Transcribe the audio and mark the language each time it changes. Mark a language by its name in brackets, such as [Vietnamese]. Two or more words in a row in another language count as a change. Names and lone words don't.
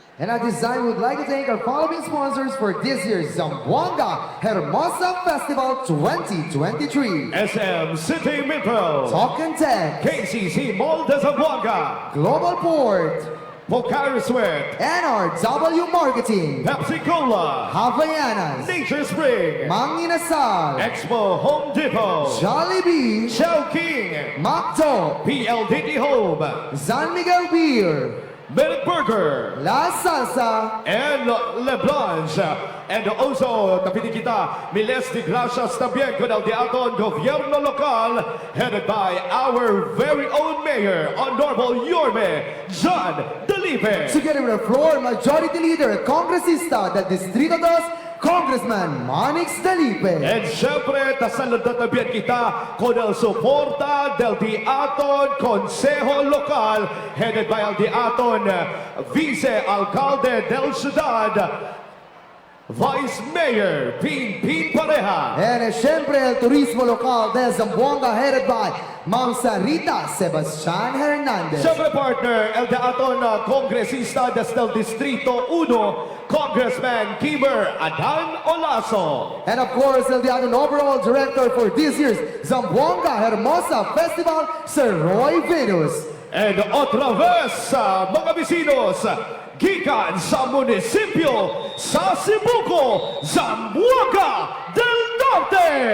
[English] And at this time, we would like to thank our following sponsors for this year's Zamboanga Hermosa Festival 2023. SM City Metro, Talk and Tech, KCC Mall de Zamboanga, Global Port, Pocari Sweat, NRW Marketing, Pepsi Cola, Havaianas, Nature Spring, Mang Inasal, Expo Home Depot, Jollibee, Chowking, Macdo, PLDT Home, San Miguel Beer, Milk Burger, La Salsa, and Le Blanche. And also, [Chavacano] tapiti kita, Miles de Gracias también con el Aton Gobierno Local, [English] headed by our very own Mayor, [Chavacano] Honorable Yorme John Dalipe. [English] together with our floor majority leader, [Chavacano] Congresista del Distrito 2, Congressman Manix Dalipe. And syempre, tasalunod también kita con el suporta del Aton Consejo Local, [English] headed by [Chavacano] el Aton Vice Alcalde del Ciudad, Vice Mayor Pin Pareja. And siyempre, el turismo local de Zamboanga [English] headed by [Chavacano] Ma'am Sarita Sebastian Hernandez. Siyempre partner, el Aton Congresista del Distrito 1, Congressman Kiber Adan Olaso. [English] And of course, [Chavacano] el Aton [English] overall director for this year's Zamboanga Hermosa Festival, Sir Roy Venus. [Chavacano] And otra vez, [Cebuano] mga bisinos, gikan sa munisipyo sa Cebuco, Zamboanga del Norte.